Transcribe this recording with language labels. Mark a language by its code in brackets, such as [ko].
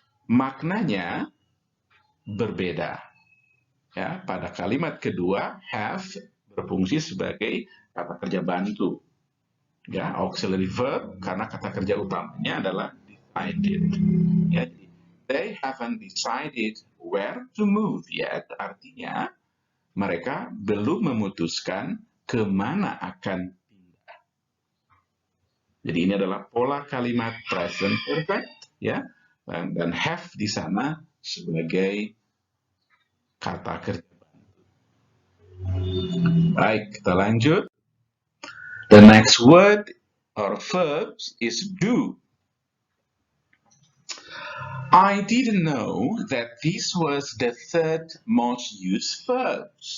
[id] Maknanya berbeda. Ya, pada kalimat kedua, have berfungsi sebagai kata kerja bantu. Ya, [en] auxiliary verb [id] karena kata kerja utamanya adalah decided. [en] Ya, they haven't decided where to move yet. [id] Artinya mereka belum memutuskan kemana akan pindah. Jadi ini adalah pola kalimat present perfect, ya, dan have di sana sebagai kata kerja. Baik, kita lanjut. [en] The next word or verb is do. I didn't know that this was the third most used verb.